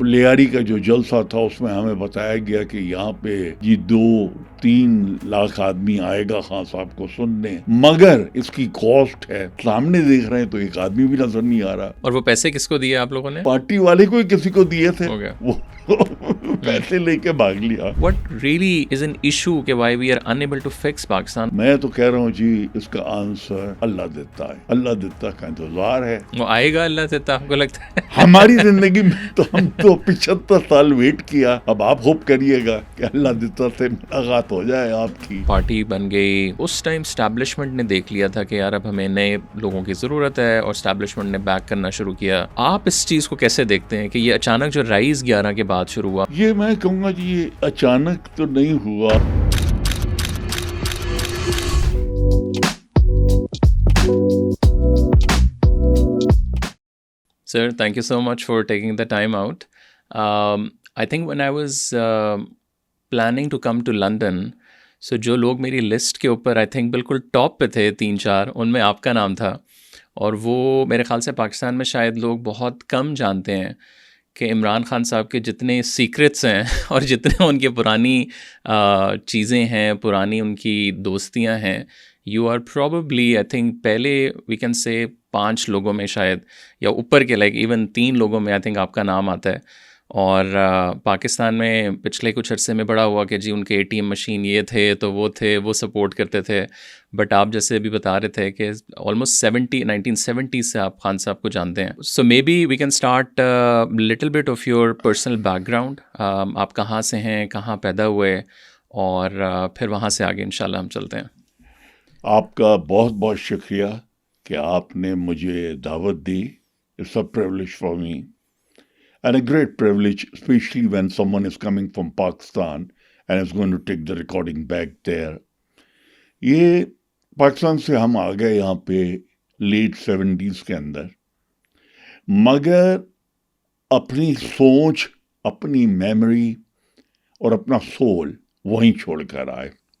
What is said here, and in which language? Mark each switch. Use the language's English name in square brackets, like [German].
[Urdu] لیاری کا جو جلسہ تھا اس میں ہمیں بتایا گیا کہ یہاں پہ یہ 2-3 لاکھ آدمی آئے گا خان صاحب کو سننے, مگر اس کی کاسٹ ہے, سامنے دیکھ رہے ہیں تو ایک آدمی بھی نظر نہیں آ رہا. اور وہ پیسے کس کو دیے آپ لوگوں نے؟ پارٹی والے کو کسی کو دیے تھے, ہو گیا. وہ پیسے لے کے بھاگ لیا. [English] What really is an issue کہ why we are unable to fix Pakistan? [Urdu] میں تو کہہ رہا ہوں جی اس کا آنسر اللہ دیتا ہے, اللہ دیتا کا انتظار ہے. وہ آئے گا اللہ دیتا, آپ کو لگتا ہے؟ ہماری زندگی میں تو ہم تو 75 سال ویٹ کیا, اب آپ ہوپ کریے گا کہ اللہ دیتا سے ملاقات ہو جائے آپ کی. پارٹی بن گئی, اس ٹائم اسٹیبلشمنٹ نے دیکھ لیا تھا کہ یار اب ہمیں نئے لوگوں کی ضرورت ہے, اور اسٹیبلشمنٹ نے بیک کرنا شروع کیا. آپ اس چیز کو کیسے دیکھتے ہیں کہ یہ اچانک جو رائز 11 کے بعد شروع ہوا؟ یہ میں کہوں گا جی یہ اچانک تو نہیں ہوا. [English] Sir, thank you so much for taking the time out. I think when I was planning to come to London, so [Urdu] جو لوگ میری لسٹ کے اوپر [English] I think [Urdu] بالکل ٹاپ پہ تھے 3-4 ان میں آپ کا نام تھا. اور وہ میرے خیال سے پاکستان میں شاید لوگ بہت کم جانتے ہیں کہ عمران خان صاحب کے جتنے سیکرٹس ہیں اور جتنے ان کی پرانی چیزیں ہیں, پرانی ان کی دوستیاں ہیں, [English] you are probably I think [Urdu] پہلے وی کین سے 5 لوگوں میں شاید, یا اوپر کے لائک ایون 3 لوگوں میں آئی تھنک آپ کا نام آتا ہے. اور پاکستان میں پچھلے کچھ عرصے میں بڑا ہوا کہ جی ان کے ATM مشین یہ تھے تو وہ تھے, وہ سپورٹ کرتے تھے. بٹ آپ جیسے ابھی بتا رہے تھے کہ آلموسٹ 1970 سے آپ خان صاحب کو جانتے ہیں. [English] So maybe we can start little bit of your personal background. [Urdu] آپ کہاں سے ہیں, کہاں پیدا ہوئے, اور پھر وہاں سے آگے انشاءاللہ ہم چلتے ہیں. آپ کا بہت بہت شکریہ کہ آپ نے مجھے دعوت دی. [English] It's a privilege for me. And a great privilege, especially when someone is coming from Pakistan and is going to take the recording back there. [Urdu] یہ پاکستان سے ہم آ گئے یہاں پہ لیٹ 70s کے اندر, مگر اپنی سوچ, اپنی میموری اور اپنا سول وہیں چھوڑ کر آئے.